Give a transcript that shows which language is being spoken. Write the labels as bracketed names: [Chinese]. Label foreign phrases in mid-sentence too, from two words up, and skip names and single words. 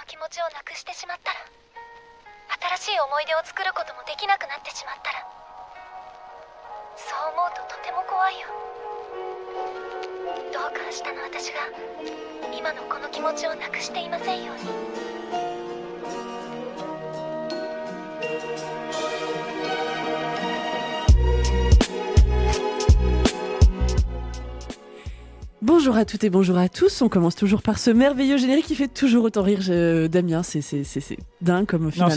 [Japanese] ちをなくしてしまったら、新しい思い出を作ることもできなくなってしまったら、そう思うととても怖いよ。どうか明日の私が今のこの気持ちをなくしていませんように。 [French] Bonjour à toutes et bonjour à tous. On commence toujours par ce merveilleux générique qui fait toujours autant rire. Damien, c'est dingue comme finalement.